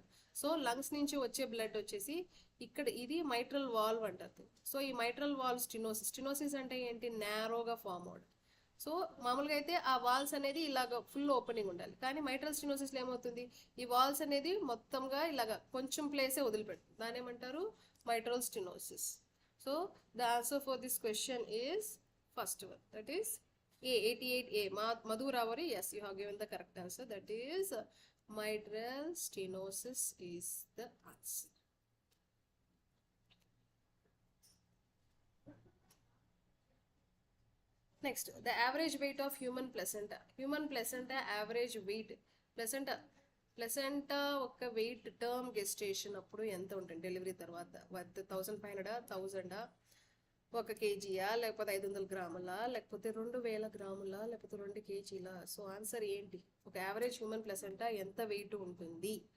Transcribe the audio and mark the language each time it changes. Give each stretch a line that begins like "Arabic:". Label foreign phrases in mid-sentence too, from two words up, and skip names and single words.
Telugu: సో లంగ్స్ నుంచి వచ్చే బ్లడ్ వచ్చేసి ఇక్కడ ఇది
English: mitral valve
Telugu: అంటారు. సో ఈ
English: mitral valve stenosis
Telugu: అంటే ఏంటి, నేరోగా ఫామ్ అవడం. సో మామూలుగా అయితే ఆ వాల్స్ అనేది ఇలాగ
English: full opening
Telugu: ఉండాలి, కానీ మైట్రల్ స్టినోసిస్లో ఏమవుతుంది, ఈ వాల్స్ అనేది మొత్తంగా ఇలాగ కొంచెం ప్లేసే వదిలిపెడుతుంది. దాని ఏమంటారు,
English: mitral stenosis. So the answer for this question is first one, that is A, 88A. Madhu Ravari, yes, you have given the correct answer. That is mitral stenosis is the answer. Next, the average weight of human placenta. Human placenta average weight,
Telugu: ప్లసెంటా ఒక
English: weight term gestation
Telugu: అప్పుడు ఎంత ఉంటుంది, డెలివరీ తర్వాత 1500, 1000, 1 kgయా, లేకపోతే 500 grams, లేకపోతే 2000 grams, లేకపోతే 2 kgs? సో ఆన్సర్ ఏంటి, ఒక
English: average human placenta
Telugu: ఎంత వెయిట్ ఉంటుంది?